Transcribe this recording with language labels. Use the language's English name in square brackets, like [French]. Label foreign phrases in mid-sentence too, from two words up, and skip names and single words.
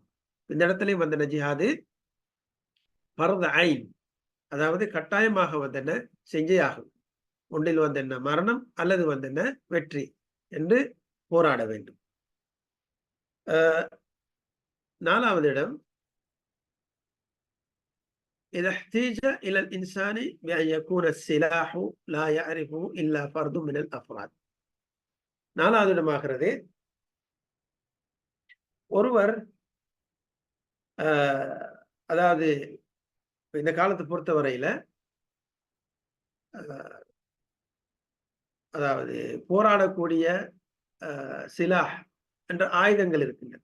[Tamil] இந்த இடத்துலயும் என்ன, [Arabic] جهاد فرض عين, [Tamil] அதாவது கட்டாயமாக என்ன செஞ்சே ஆகும். ஒன்றில் என்ன மரணம் அல்லது என்ன வெற்றி என்று போராட வேண்டும். 4வது இடம், [Arabic] إذا احتيج إلى الإنسان بأن يكون السلاح لا يعرفه إلا فرد من الأفراد. [Tamil] 4வது இடமாகிறது, ஒருவர் அதாவது இந்த காலத்தை பொறுத்தவரையில அதாவது போராடக்கூடிய சிலாஹ் என்ற ஆயுதங்கள் இருக்கின்றன.